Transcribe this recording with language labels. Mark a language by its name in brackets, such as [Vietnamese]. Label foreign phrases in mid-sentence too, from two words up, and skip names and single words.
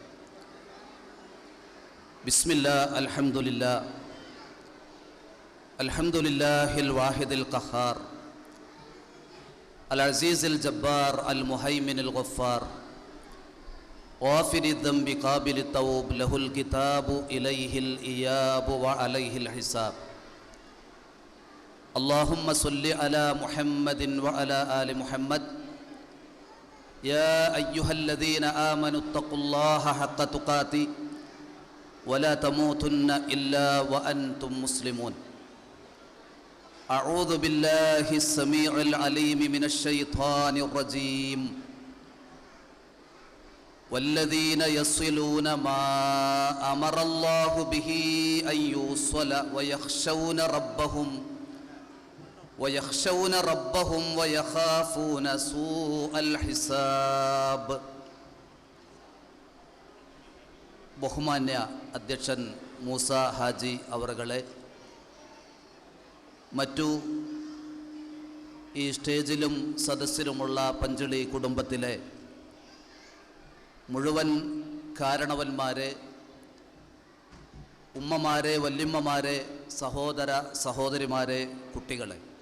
[Arabic] بسم الله الحمد لله الحمد لله الواحد القهار العزيز الجبار المهيمن الغفار غافر الذنب قابل التوب له الكتاب إليه الإياب وعليه الحساب. اللهم صل على محمد وعلى آل محمد. يا أيها الذين آمنوا اتقوا الله حق تقاته ولا تموتن إلا وأنتم مسلمون. أعوذ بالله السميع العليم من الشيطان الرجيم. والذين يصلون ما أمر الله به أن يوصل ويخشون ربهم ويخافون سوء الحساب. [Malayalam] ബഹുമാന്യ അധ്യക്ഷൻ മൂസ ഹാജി അവറുകളെ, മറ്റു ഈ സ്റ്റേജിലും സദസ്സിലുമുള്ള പഞ്ചളി കുടുംബത്തിലെ മുഴുവൻ കാരണവന്മാരെ, ഉമ്മമാരെ, വല്യമ്മമാരെ, സഹോദര സഹോദരിമാരെ, കുട്ടികളെ,